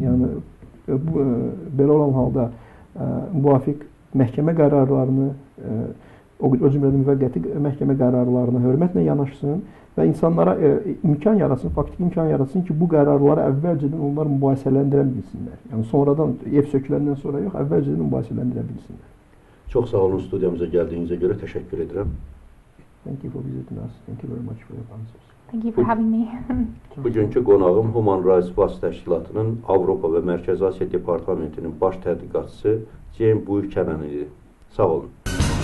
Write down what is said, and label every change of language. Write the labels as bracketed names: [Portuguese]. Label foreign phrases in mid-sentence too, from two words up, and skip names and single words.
[Azerbaijani] Yəni, belə olan halda müvafiq məhkəmə qərarlarını, o cümlədən müvəqqəti məhkəmə qərarlarına hörmətlə yanaşsın və insanlara imkan yaratsın, faktiki imkan yaratsın ki, bu qərarları əvvəlcədən onlar mübahisələndirə bilsinlər. Yəni, sonradan, ev söküləndən sonra yox, əvvəlcədən mübahisələndirə bilsinlər. Çox sağ olun, studiyamıza gəldiyinizə görə təşəkkür edirəm. [English] Thank you for visiting us. Thank you very much for your answers. Thank you for having me. [Azerbaijani] Bugünkü qonağım Human Rights Watch təşkilatının Avropa və Mərkəzi Asiya Departamentinin baş tədqiqatçısı Ceyn Byukənən idi. Sağ olun.